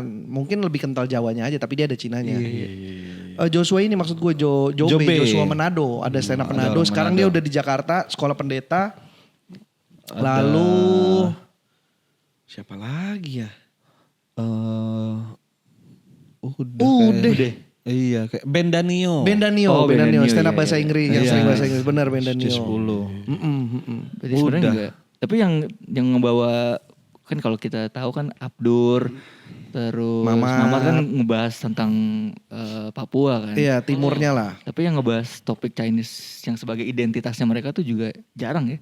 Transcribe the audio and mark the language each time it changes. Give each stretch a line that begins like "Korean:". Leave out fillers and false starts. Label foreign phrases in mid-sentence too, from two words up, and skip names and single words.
Indonesian: Mungkin lebih kental Jawanya aja tapi dia ada Cinanya. Joshua ini maksud gue Jobe, Joshua Manado, ada
English: stand up
Indonesian: Manado. orang Sekarang Manado. dia udah di Jakarta, sekolah pendeta. Lalu siapa lagi ya? Udah. Iya, kayak Ben Danio. Ben Danio, Oh, Ben Danio,
English: stand up
Indonesian: iya, bahasa iya. Inggris, yang Iya. sering bahasa Inggris, benar Ben Danio. 10. Berarti sebenarnya enggak. Tapi yang ngebawa kan kalau kita tahu kan Abdur terus Mamat kan ngebahas tentang Papua kan. Iya, timurnya lah. Tapi yang ngebahas topik Chinese yang sebagai identitasnya mereka tuh juga jarang ya.